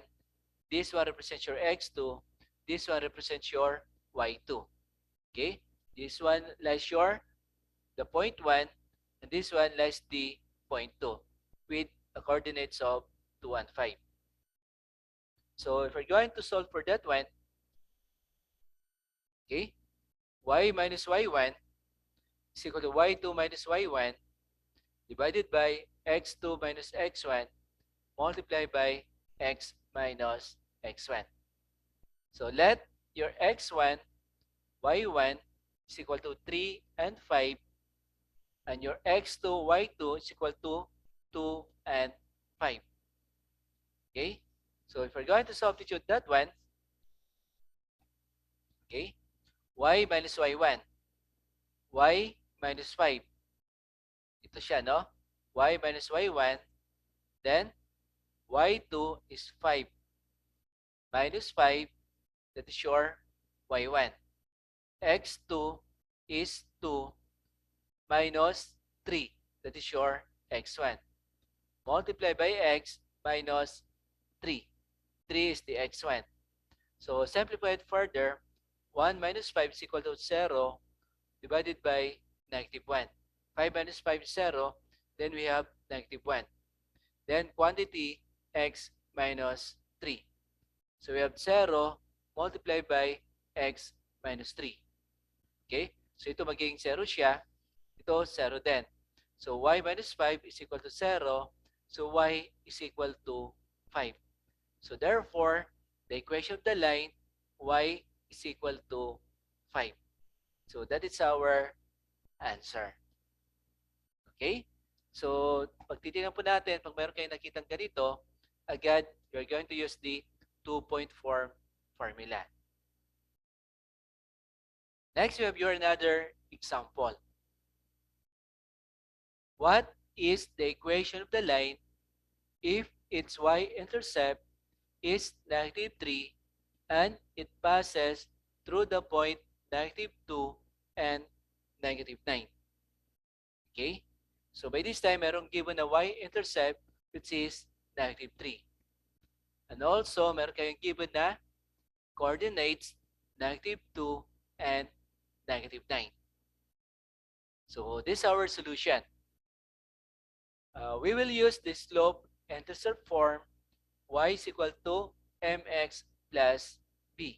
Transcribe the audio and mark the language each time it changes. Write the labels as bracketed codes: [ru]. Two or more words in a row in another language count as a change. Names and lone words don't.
[en] This one represents your x2. This one represents your y2. Okay? This one lies the point 1, and this one lies the point 2 with the coordinates of 2 and 5. So if we're going to solve for that one, okay, y minus y1 is equal to y2 minus y1 divided by x2 minus x1 multiplied by x minus x1. So let your x1, y1 is equal to 3 and 5, and your x2, y2 is equal to 2 and 5. Okay? So if we're going to substitute that one, okay, y minus y1, y minus 5. [tl] Ito siya, no? [en] Y minus y1, then y2 is 5 minus 5, that is your y1. x2 is 2 minus 3, That is your x1. Multiply by x minus 3. 3 is the x1. So simplify it further. 1 minus 5 is equal to 0 divided by negative 1. 5 minus 5 is 0. Then we have negative 1. Then quantity x minus 3. So we have 0 multiplied by x minus 3. [tl] Okay? So ito magiging 0 siya. Ito 0 din. [en] So y minus 5 is equal to 0. So y is equal to 5. So therefore, the equation of the line y is equal to 5. So that is our answer. Okay? So, [tl] pag titignan po natin, pag meron kayong nakitang ganito, agad, [en] you're going to use the two-point form formula. Next, we have your another example. What is the equation of the line if its y-intercept is negative 3 and it passes through the point negative 2 and negative 9? Okay? So by this time, [tl] merong given na [en] y-intercept which is negative 3. And also, [tl] meron kayong given na [en] coordinates negative 2 and negative 9. So this is our solution. We will use the slope-intercept form y is equal to mx plus b.